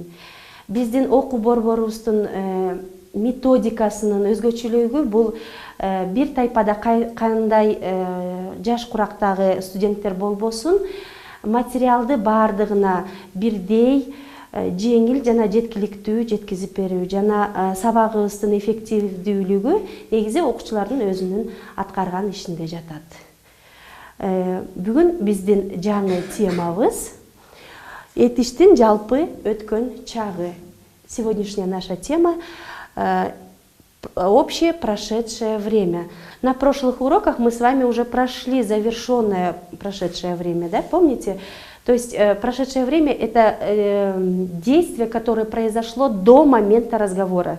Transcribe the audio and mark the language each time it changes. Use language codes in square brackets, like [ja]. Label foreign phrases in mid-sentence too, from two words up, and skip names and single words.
[ky] Биздин окуу борборубуздун методикасынын өзгөчөлүгү бул бир тайпада кандай жаш курактагы студенттер болбосун, материалды бардыгына бирдей жеңил жана жеткиликтүү жеткизип берүү жана сабагыбыздын эффективдүүлүгү негизи окуучулардын өзүнүн аткарган ишинде жатат. Бүгүн биздин жаңы темабыз этиштин жалпы өткөн чагы. [ru] Сегодняшняя наша тема общее прошедшее время. На прошлых уроках мы с вами уже прошли завершенное прошедшее время, да, помните? То есть прошедшее время это действие, которое произошло до момента разговора.